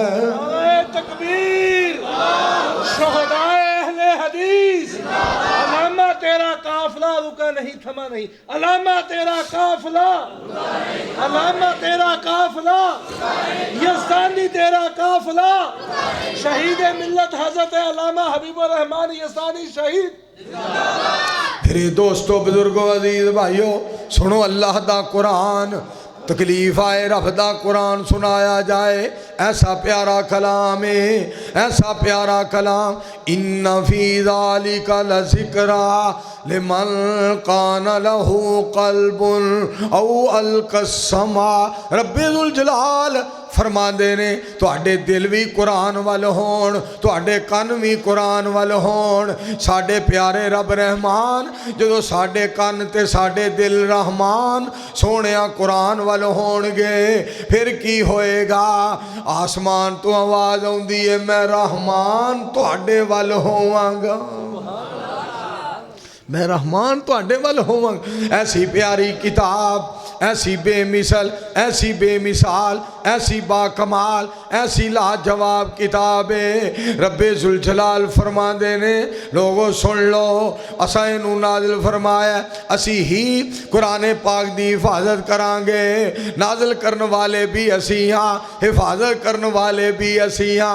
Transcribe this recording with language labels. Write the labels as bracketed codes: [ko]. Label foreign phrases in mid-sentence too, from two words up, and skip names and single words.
[ur] نعرہ تکبیر، شہدائے اہل حدیث، علامہ تیرا قافلہ رکا نہیں تھما نہیں، علامہ تیرا قافلہ، علامہ تیرا قافلہ، یزدانی تیرا قافلہ، شہید ملت حضرت علامہ حبیب الرحمن یزدانی شہید۔ میرے دوستو بزرگوں عزیز بھائیو [pa] سنو اللہ دا قرآن، تکلیف آئے رب دا قرآن سنایا جائے، ایسا پیارا کلام ہے، ایسا پیارا کلام۔ [ar] ان فی ذالک لذکرا لمن کان لہ قلب او القی السمع۔ [pa] رب ذوالجلال فرما دے نے تواڈے دل بھی قرآن وال ہون، تواڈے کن بھی قرآن وال ہون۔ ساڈے پیارے رب رحمان جدو ساڈے کن تے ساڈے دل رحمان سونیا قرآن وال ہون گے پھر کی ہوئے گا؟ آسمان تو آواز آؤندی ہے میں رحمان تواڈے وال ہوواں گا، میں رحمان تواڈے وال ہوواں گا۔ [ur] ایسی پیاری کتاب، ایسی بے مثل، ایسی بے مثال، ایسی با کمال، ایسی لاجواب کتاب ہے۔ [pa] رب ذوالجلال فرما دے نے لوگوں سن لو، اساں اینو نازل فرمایا، اسی ہی قرآن پاک دی حفاظت کران گے، نازل کرن والے بھی اسی ہاں، حفاظت کرن والے بھی اسی ہاں۔